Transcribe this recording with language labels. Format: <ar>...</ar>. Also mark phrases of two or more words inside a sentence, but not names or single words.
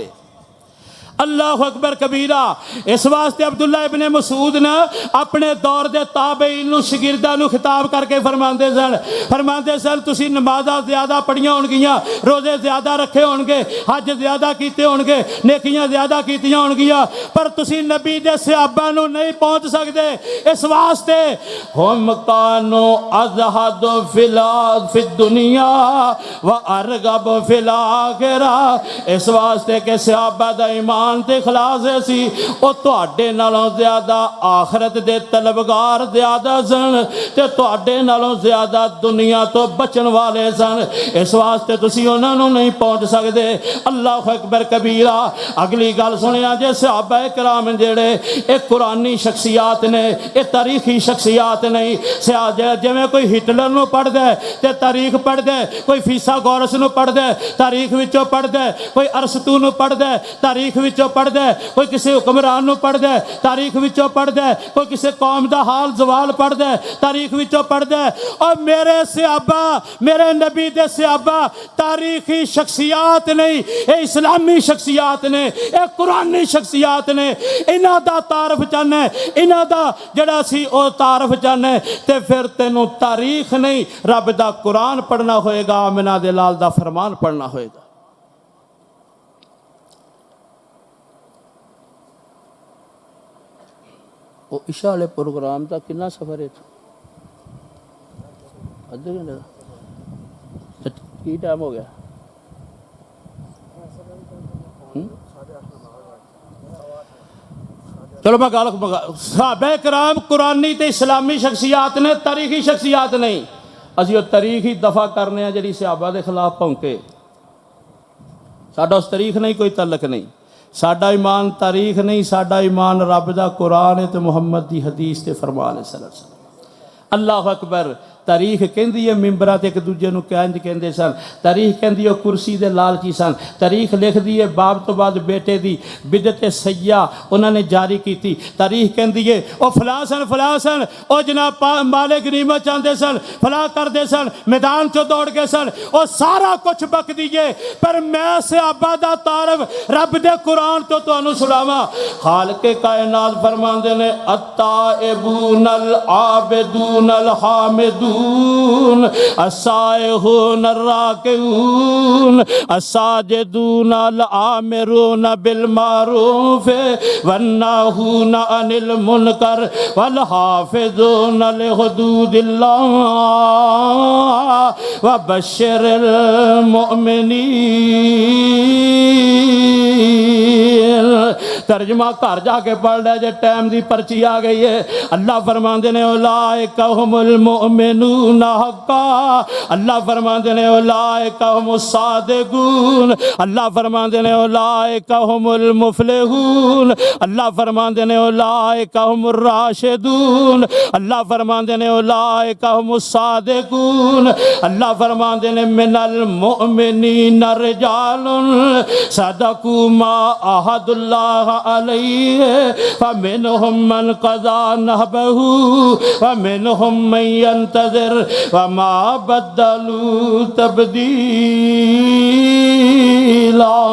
<ar>اللہ اکبر کبیرہ۔</ar> <pa>اس واسطے عبداللہ ابن مسعود نے اپنے دور دے تابعین نو شاگرداں نو خطاب کر کے فرماندے سن تسی نمازاں زیادہ پڑھیاں ہون گیاں، روزے زیادہ رکھے ہون گے، حج زیادہ کیتے ہون گے، نیکیاں زیادہ کیتیاں ہون گیاں، پر تسی نبی دے صحابہ نو نہیں پہنچ سکدے۔ اس واسطے</pa> <ar>ہم کانوا ازہد فی الدنیا وارغب فی الاخرہ،</ar> <pa>اس واسطے کہ صحابہ دا ایمان تے اخلاص سی، او تواڈے نالوں زیادہ آخرت دے طلبگار زیادہ سن تے تواڈے نالوں زیادہ دنیا تو بچن والے سن، اس واسطے تسی انہاں نوں نہیں پہنچ سکدے۔</pa> <ar>اللہ اکبر کبیرہ۔</ar> <pa>اگلی گل سنیا جے، صحابہ کرام جڑے اے قرآنی شخصیات نے، اے تاریخی شخصیات نہیں۔ جویں کوئی ہٹلر نو پڑھ دے تے تاریخ پڑھ دے، کوئی فیثاغورس نو پڑھ دے تاریخ وچوں پڑھ دے، کوئی ارسطو نو پڑھ دے تاریخ وچوں پڑھ دے، کوئی کسی حکمران نو پڑھ دے تاریخ وچوں پڑھ دے، کوئی کسی قوم دا حال زوال پڑھ دے تاریخ وچوں پڑھ دے۔ اور میرے صحابہ، میرے نبی دے صحابہ تاریخی شخصیات نہیں، اے اسلامی شخصیات نے، اے قرآنی شخصیات نے۔ انہاں دا تعارف چاہنے، انہاں دا جڑا سی او تعارف چاہنے تے پھر تینوں تاریخ نہیں رب دا قرآن پڑھنا ہوئے گا، آمنہ دے لال دا فرمان پڑھنا ہوئے گا۔ وہ عشاء والے پروگرام کا کنا سفر ہے؟ ادھے گھنٹے کا کی ٹائم ہو گیا؟ چلو میں گل، صحابہ کرام قرآنی تے اسلامی شخصیات نے، تاریخی شخصیات نہیں۔ اسی وہ تاریخ ہی دفع کرنے ہیں جڑی صحابہ دے خلاف پونکے، ساڈا اس تاریخ نہیں کوئی تعلق نہیں۔ ساڈا ایمان تاریخ نہیں، ساڈا ایمان رب دا قرآن تے محمد دی حدیث تے فرمان ہے</pa> <ar>صلی اللہ علیہ وسلم۔ اللہ اکبر۔</ar> <pa>تاریخ کہندی ہے ممبراں تے ایک دوجے نوں کینج کہندے سن، تاریخ کہندی ہے کرسی دے لالچی سن، تاریخ لکھ دی ہے باپ تو بعد بیٹے دی بدعت سیاح انہوں نے جاری کیتی، تاریخ کہندی ہے او فلاں سن او جناب مالک غنیمت چاہندے سن، فلاں کردے سن، میدان چو دوڑ کے سن، او سارا کچھ بک دیئے، پر میں صحابہ دا تعارف رب دے قرآن تو انہوں سناواں۔ خالق کائنات فرماندے نے</pa> <ar>التائبون العابدون الحامدون السائحون الراکعون الساجدون الآمرون بالمعروف والناہون عن المنکر والحافظون لحدود اللہ وبشر المؤمنین۔</ar> <pa>ترجمہ گھر جا کے پڑھ لے جے ٹائم دی پرچی آ گئی ہے۔ اللہ فرماندے نے</pa> <ar>اولئک ھم المؤمنون حقا،</ar> <pa>اللہ فرماندے نے</pa> <ar>اولئک ھم الصادقون،</ar> <pa>اللہ فرماندے نے</pa> <ar>اولئک ھم المفلحون،</ar> <pa>اللہ فرماندے نے</pa> <ar>اولئک ھم الراشدون،</ar> <pa>اللہ فرماندے نے</pa> <ar>اولئک ھم الصادقون،</ar> <pa>اللہ فرماندے نے</pa> <ar>من المؤمنین رجال صدقوا ما عہد اللہ علیہ فمنہم من قضى نحبہ ومنہم من ينتظر وما بدلوا تبدیلا۔</ar>